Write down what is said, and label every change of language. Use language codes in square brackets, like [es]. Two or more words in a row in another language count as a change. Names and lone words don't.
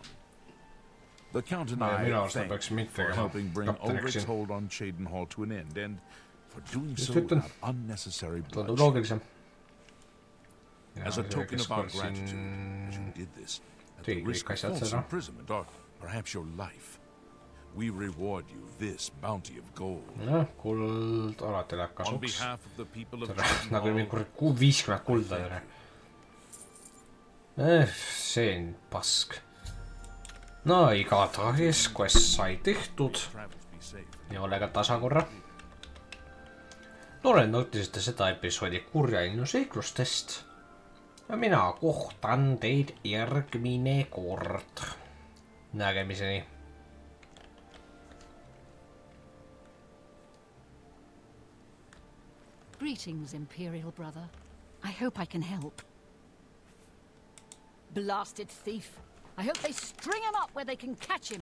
[en] The Count and I thank you for helping bring Ulrich's hold on Cheydinhall to an end, and for doing so without unnecessary bloodshed. As a token of our gratitude, as you did this, at the risk of false imprisonment or perhaps your life, we reward you this bounty of gold. [et] Kuld alati läheb kasuks. [en] On behalf of the people of Cheydinhall, [et] nagu mingi 50 kulda. See on pask. No igatahes quest sai tehtud. Ja olega tasakorra. Tore nautisite seda episoodi kurja linnu seiklustest. Ja mina kohtan teid järgmine kord. Nägemiseni. [en] Greetings, Imperial brother. I hope I can help. Blasted thief. I hope they string him up where they can catch him.